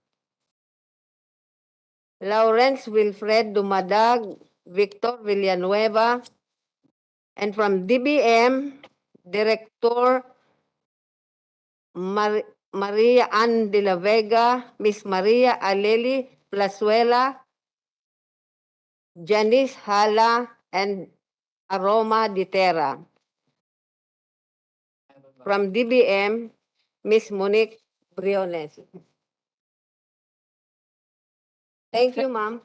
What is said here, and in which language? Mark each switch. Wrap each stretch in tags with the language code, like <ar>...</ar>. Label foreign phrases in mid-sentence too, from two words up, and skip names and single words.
<en>Lawrence Wilfred Dumadag, Victor Villanueva, and from DBM, Director Maria Ann de la Vega, Miss Maria Aleli Plazuela, Janice Hala, and Aroma Ditera. From DBM, Miss Monique Briones. Thank you, ma'am.</en>